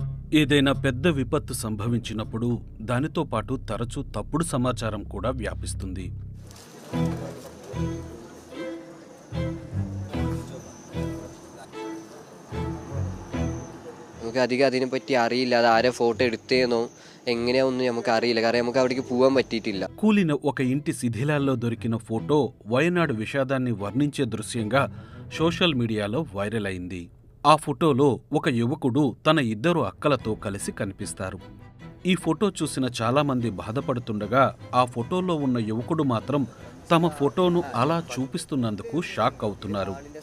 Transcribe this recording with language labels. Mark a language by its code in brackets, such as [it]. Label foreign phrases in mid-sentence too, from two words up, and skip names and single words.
[te] ఏదైనా పెద్ద విపత్తు సంభవించినప్పుడు దానితో పాటు తరచూ తప్పుడు సమాచారం కూడా వ్యాపిస్తుంది. [ml] നമുക്ക് അധികം അതിനെപ്പറ്റി അറിയില്ല. അത് ആരെ ഫോട്ടോ എടുത്തേന്നോ എങ്ങനെയാണെന്നും നമുക്ക് അറിയില്ല. കാരണം നമുക്ക് അവിടേക്ക് പോകാൻ പറ്റിയിട്ടില്ല. [te] కూలిన ఒక ఇంటి శిథిలాల్లో దొరికిన ఫోటో వయనాడు విషాదాన్ని వర్ణించే దృశ్యంగా [en] social media lo [te] వైరల్ అయింది. ఆ ఫోటోలో ఒక యువకుడు తన 2 అక్కలతో కలిసి కనిపిస్తారు. ఈ ఫోటో చూసిన చాలామంది బాధపడుతుండగా ఆ ఫోటోలో ఉన్న యువకుడు మాత్రం తమ ఫోటోను అలా చూపిస్తున్నందుకు షాక్ అవుతున్నారు.